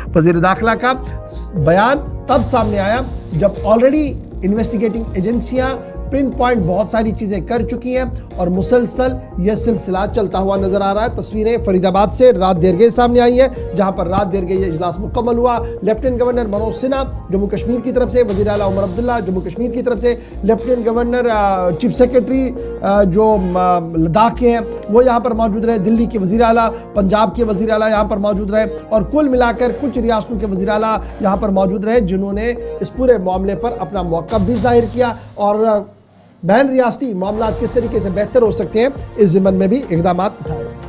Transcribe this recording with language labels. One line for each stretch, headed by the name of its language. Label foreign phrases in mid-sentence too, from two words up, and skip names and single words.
Urdu: وزیر داخلہ کا بیان تب سامنے آیا جب
English: already investigating agencies pinpoint
Urdu: بہت ساری چیزیں کر چکی ہیں اور مسلسل یہ سلسلہ چلتا ہوا نظر آ رہا ہے۔ تصویریں فرید آباد سے رات دیر گئے سامنے آئی ہیں، جہاں پر رات دیر گئے یہ اجلاس مکمل ہوا۔
English: lieutenant governor
Urdu: منوج سنہا جموں کشمیر کی طرف سے، وزیر اعلیٰ عمر عبداللہ جموں کشمیر کی طرف سے،
English: lieutenant governor chief secretary
Urdu: جو لداخ کے ہیں وہ یہاں پر موجود رہے، دلی کے وزیر اعلیٰ، پنجاب کے وزیر اعلیٰ یہاں پر موجود رہے، اور کل ملا کر کچھ ریاستوں کے وزیر اعلیٰ یہاں پر موجود رہے، جنہوں نے اس پورے معاملے پر اپنا موقف بھی ظاہر کیا اور بین ریاستی معاملات کس طریقے سے بہتر ہو سکتے ہیں اس ضمن میں بھی اقدامات اٹھائے۔